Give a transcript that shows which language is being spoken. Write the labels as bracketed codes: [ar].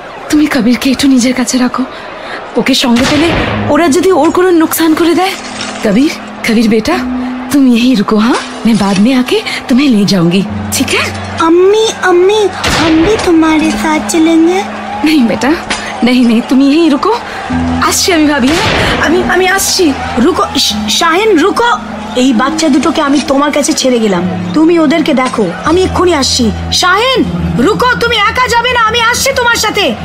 [bn] তুমি কবিরকে একটু নিজের কাছে রাখো, ওকে সঙ্গে পেলে ওরা যদি ওর কোনো नुकसान করে দেয়। [hi] कबीर बेटा तुम यहीं रुको, हाँ, मैं बाद में आके तुम्हें ले जाऊंगी, ठीक है? अम्मी अम्मी, हम भी तुम्हारे साथ चलेंगे। नहीं बेटा, नहीं, तुम यहीं रुको। [bn] আসছি আমি ভাবি, আমি আসছি। রুকো শাহিন, রুকো। এই বাচ্চা দুটোকে আমি তোমার কাছে ছেড়ে গেলাম, তুমি ওদেরকে দেখো, আমি এক্ষুনি আসছি। শাহিন রুকো, তুমি একা যাবে না, আমি আসছি তোমার সাথে।